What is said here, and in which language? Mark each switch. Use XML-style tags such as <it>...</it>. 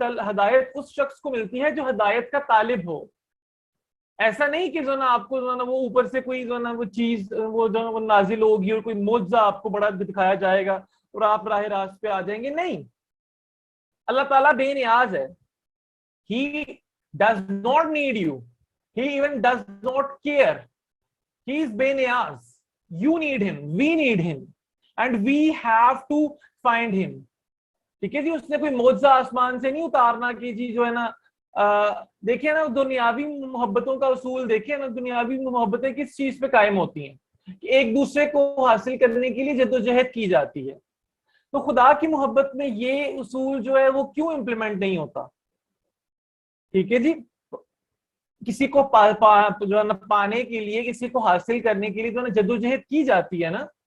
<ur>ہدایت اس شخص کو ملتی ہے جو ہدایت کا طالب ہو. ایسا نہیں کہ جو نا آپ کو جو نا وہ اوپر سے کوئی جو نا وہ چیز وہ جو وہ نازل ہوگی اور کوئی معجزہ آپ کو بڑا دکھایا جائے گا اور آپ راہ راست پہ آ جائیں گے. نہیں, اللہ تعالیٰ بے نیاز ہے.</ur> <en>He does not need you. He even does not care. He is بے نیاز. You need him, we need him, and we have to find him.</en> <ur>ٹھیک ہے جی, اس نے کوئی معجزہ آسمان سے نہیں اتارنا کہ جی جو ہے نا دیکھیں نا دنیاوی محبتوں کا اصول, دیکھیں نا دنیاوی محبتیں کس چیز پہ قائم ہوتی ہیں کہ ایک دوسرے کو حاصل کرنے کے لیے جدوجہد کی جاتی ہے. تو خدا کی محبت میں یہ اصول جو ہے وہ کیوں امپلیمنٹ نہیں ہوتا؟ ٹھیک ہے جی, کسی کو جو ہے نا پانے کے لیے, کسی کو حاصل کرنے کے لیے جو ہے نا جدوجہد کی جاتی ہے نا.</ur>